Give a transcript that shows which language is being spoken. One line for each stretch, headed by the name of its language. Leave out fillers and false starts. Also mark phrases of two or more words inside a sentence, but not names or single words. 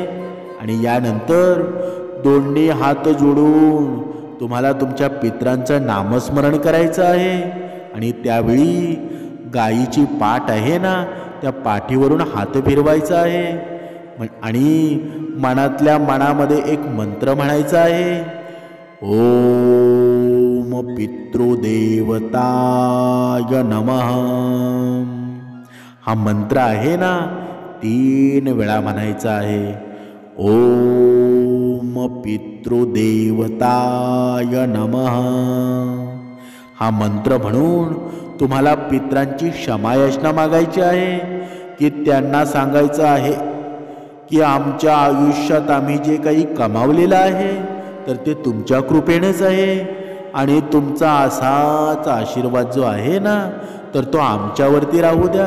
Marathi: आणि यानंतर दोन्ही हात जोडून तुम्हाला तुमच्या पितरांचं नामस्मरण करायचं आहे. आणि त्यावेळी गायीची पाठ आहे ना त्या पाठीवरून हात फिरवायचा आहे. आणि मनातल्या मनामध्ये एक मंत्र म्हणायचा आहे.
Sanskrit: ओम पितृदेवताय नमः.
Marathi: हा मंत्र आहे ना 3 वेळा म्हणायचा आहे.
Sanskrit: ओम पितृदेवताय नमः.
Marathi: हा मंत्र म्हणून तुम्हाला पितरांची क्षमायाचना मागायची आहे. की त्यांना सांगायचं आहे की आमच्या आयुष्यात आम्ही जे काही कमावलेलं आहे तर ते तुमच्या कृपेनेच आहे. आणि तुमचा असाच आशीर्वाद जो आहे ना तर तो आमच्यावरती राहू द्या.